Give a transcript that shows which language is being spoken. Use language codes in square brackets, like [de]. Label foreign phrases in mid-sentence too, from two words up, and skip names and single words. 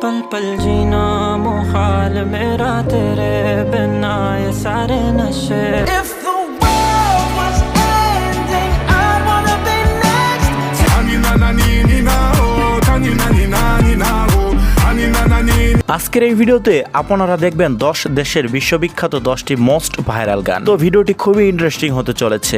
[hi] पल पल जीना मुहाल मेरा तेरे बिना ये सारे नशे [en] If the world was ending I'd wanna be next Tanina nanina oh tanina nanina oh tanina nanina [bn] আজকের এই ভিডিওতে আপনারা দেখবেন 10 দেশের বিশ্ববিখ্যাত 10টি [en] most viral [bn] গান। তো ভিডিওটি খুবই ইন্টারেস্টিং হতে চলেছে।